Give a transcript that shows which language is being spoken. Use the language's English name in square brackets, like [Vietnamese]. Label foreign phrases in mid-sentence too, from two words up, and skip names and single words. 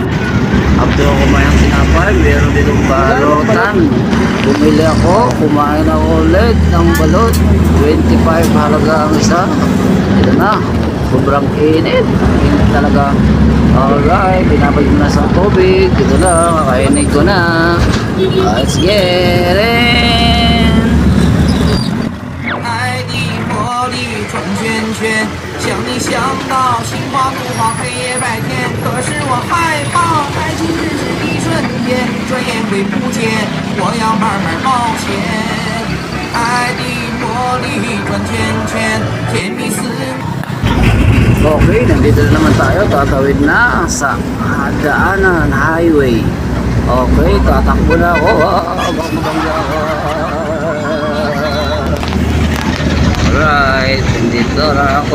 [Filipino] After ako kumain ng tinapay, meron ditong balotan. Bumili ako, kumain ako ulit ng balot. 25 halaga ang isa. Ito na, sobrang init. Init talaga. Alright, binabay mo na sa tubig. Ito na, kakainin ko na. [English] Let's get in! [Chinese] 爱的魔力转圈圈，想你想到心花怒放，黑夜白天。可是我害怕，爱情只是一瞬间，转眼会不见。我要慢慢冒险。爱的魔力转圈圈，甜蜜似。 [Filipino] Okay, nandito na naman tayo. Tatawid na sa daanan, highway. Okay, tatakbo na ako. Baka alright, nandito na ako.